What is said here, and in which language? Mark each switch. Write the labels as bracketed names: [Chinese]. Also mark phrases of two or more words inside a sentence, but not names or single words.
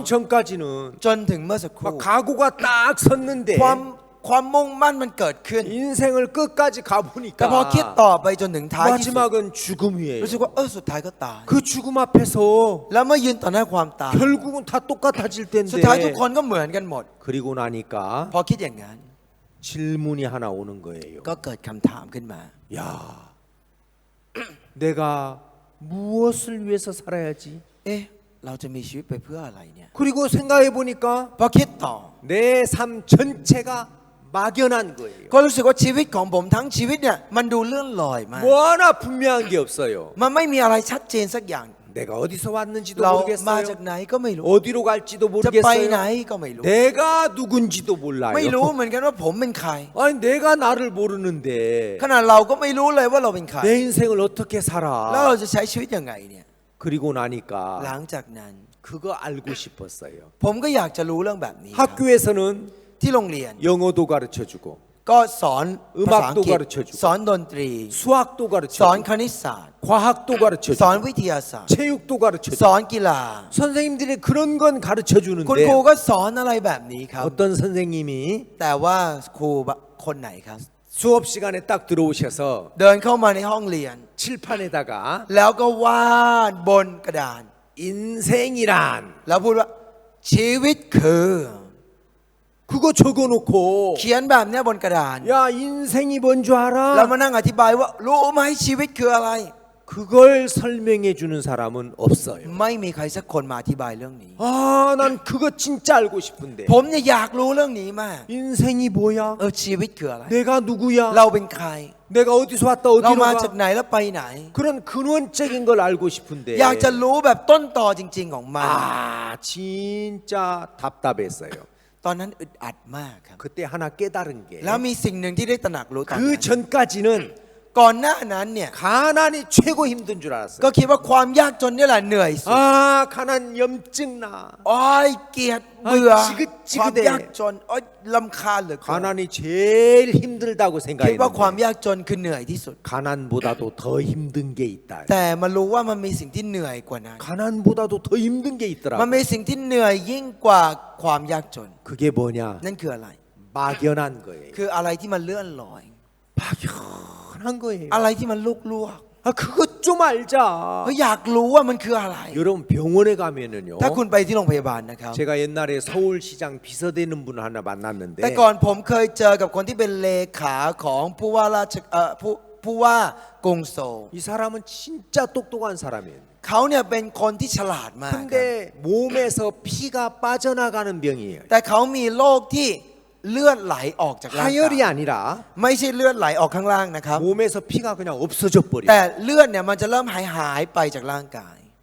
[Korean] 방금 전까지는 [Thai] จนถึงเมื่อสักครู่ [Korean] 막 각오가 딱 섰는데 [Thai] ความมุ่งมั่นมันเกิดขึ้น [Korean] 인생을 끝까지 [Thai] แต่พอคิด [Korean] 가보니까 [Thai] ต่อไปจนถึงท้ายที่สุด [Korean] 마지막은 죽음이에요. [Thai] รู้สึกว่าสุดท้ายก็ตาย [Korean] 그 죽음 앞에서 [Thai] แล้วเมื่อยืนต่อหน้าความตาย [Korean] 결국은 다 똑같아질 [Thai] สุดท้ายทุก [Korean] 텐데 [Thai] คนก็เหมือนกันหมด [Korean] 그리고 나니까 [Thai] พอคิดอย่างนั้น [Korean] 질문이 하나 오는 거예요. [Thai] ก็เกิดคำถามขึ้นมา [Korean] 야, 내가 무엇을 위해서 살아야지? [Thai] เอ๊ะเราจะมีชีวิตไปเพื่ออะไรเนี่ย [Korean] 그리고 생각해 보니까 [Thai] พอคิดต่อ [Korean] 내 삶 전체가 막연한 거예요. [Thai] ก็รู้สึกว่าชีวิตของผมทั้งชีวิตเนี่ยมันดูเลื่อนลอยมาก [Korean] 뭐 하나 분명한 게 없어요. [Thai] มันไม่มีอะไรชัดเจนสักอย่าง [Korean] 내가 어디서 왔는지도 [Thai] เรามา [Korean] 모르겠어요. [Thai] จากไหนก็ไม่รู้ [Korean] 어디로 갈지도 [Thai] จะไปไหน [Korean] 모르겠어요. [Thai] ก็ไม่รู้ [Korean] 내가 누군지도 몰라요. [Thai] ไม่รู้เหมือนกันว่าผมเป็นใคร [Korean] 아니 내가 나를 모르는데 [Thai] ขนาดเราก็ไม่รู้เลยว่าเราเป็นใคร [Korean] 내 인생을 어떻게 [Thai] แล้วเรา [Korean] 살아? [Thai] จะใช้ชีวิตยังไงเนี่ย [Korean] 그리고 나니까 [Thai] หลังจากนั้น [Korean] 그거 알고 싶었어요. [Thai] ผมก็อยากจะรู้เรื่องแบบนี้ครับ [Korean] 학교에서는 [Thai] ที่โรงเรียน [Korean] 영어도 가르쳐 주고 [Thai] ก็สอนภาษาอังกฤษ [Korean] 가르쳐주고 [Thai] สอนดนตรี [Korean] 수학도 [Thai] สอน [Korean] 가르쳐 [Thai] คณิตศาสตร์ [Korean] 과학도 [Thai] สอน [Korean] 가르쳐 [Thai] วิทยาศาสตร์ [Korean] 체육도 가르쳐 [Thai] สอนกีฬา [Korean] 선생님들이 그런 건 가르쳐 [Thai] คุณครู [Korean] 주는데 [Thai] ก็สอนอะไรแบบนี้ครับ [Korean] 어떤 선생님이 [Thai] แต่ว่าครูคนไหนครับ [Korean] 수업 시간에 딱 들어오셔서 [Thai] เดินเข้ามาในห้องเรียน [Korean] 칠판에다가 [Thai] แล้วก็วาดบนกระดาน [Korean] 인생이란 [Thai] แล้วพูดว่าชีวิตคือ [Korean] 그거 적어놓고 [Thai] เขียนแบบเนี้ยบนกระดาน [Korean] 야 인생이 뭔 줄 [Thai] แล้ว [Korean] 알아? [Thai] มานั่งอธิบายว่ารู้ไหมชีวิตคืออะไร [Korean] 그걸 설명해 주는 사람은 없어요. [Thai] ไม่มีใครสักคนมาอธิบายเรื่องนี้ [Korean] 난 그거 진짜 알고 싶은데 [Thai] ผมเนี่ยอยากรู้เรื่องนี้มาก [Korean] 인생이 뭐야? [Thai] ชีวิตคืออะไร [Korean] 내가 누구야? [Thai] เราเป็นใคร [Korean] 내가 어디서 왔다 [Thai] เรา [Korean] 어디로 [Thai] มาจาก [Korean] 가? [Thai] ไหนแล้วไปไหน [Korean] 그런 근원적인 걸 알고 싶은데 [Thai] อยากจะรู้แบบต้นตอจริง ๆ ของมัน [Korean] 진짜 답답했어요. [Thai] ตอนนั้นอึดอัดมากครับ [Korean] 그때 하나 깨달은 게 [Thai] แล้วมีสิ่งหนึ่งที่ได้ตระหนักรู้ตอนนั้น [Korean] 그 전까지는 [Thai] ก่อนหน้านั้นเนี่ย [Korean] 가난이 최고 힘든 줄 알았어요. [Thai] ก็คิดว่าความยากจนนี่แหละเหนื่อยสุด [Korean] 아, 가난 염증 나. [Thai] โอ้ยเกลียดเบื่อ [Korean] 지긋지긋해 [Thai] ความยากจนโอ้ยลำคาญเหลือเกิน [Korean] 가난이 제일 힘들다고 [Thai] คิดว่าความ [Korean] 생각했는데 [Thai] ยากจนคือเหนื่อยที่สุด [Korean] 가난보다도 더 힘든 게 있다. [Thai] แต่มารู้ว่ามันมีสิ่งที่เหนื่อยกว่านั้น [Korean] 가난보다도 더 힘든 게 [Thai] มัน [Korean] 있더라고. [Thai] มีสิ่งที่เหนื่อยยิ่งกว่าความยากจน [Korean] 그게 뭐냐? [Thai] นั่นคืออะไร [Korean] 막연한 거예요. [Thai] คืออะไรที่มันเลื่อนลอย [Korean] 막연한 거예요. [Thai] อะไรที่มันลุกลวก [Korean] 아, 그것 좀 알자. [Thai] ก็อยากรู้ว่ามันคืออะไร [Korean] 여러분 병원에 가면은요. [Thai] ถ้าคุณไปที่โรงพยาบาลนะครับ [Korean] 제가 옛날에 서울시장 비서되는 분 하나 만났는데 [Thai] แต่ก่อนผมเคยเจอกับคนที่เป็นเลขาของผู้ว่าราชผู้ว่ากรุงโซล [Korean] 이 사람은 진짜 똑똑한 사람이에요. [Thai] เขาเนี่ยเป็นคนที่ฉลาดมากครับ [Korean] 근데 몸에서 피가 빠져나가는 병이에요. [Thai] แต่เขามีโรคที่เลือดไหลออกจากร่างกาย [Korean] 하열이 아니라 [Thai] ไม่ใช่เลือดไหลออกข้างล่างนะครับ [Korean] 몸에서 피가 그냥 없어져 버려. [Thai] แต่เลือดเนี่ยมันจะเริ่มหายไปจากร่างกาย